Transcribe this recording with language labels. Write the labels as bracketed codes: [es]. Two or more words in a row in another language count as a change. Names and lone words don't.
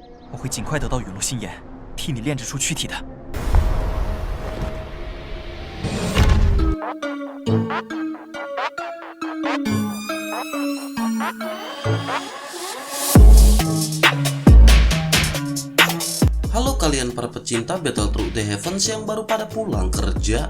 [zh] 我会尽快得到陨落心炎，替你炼制出躯体的。 [id] Halo kalian para pecinta Battle Through the Heavens yang baru pada pulang kerja.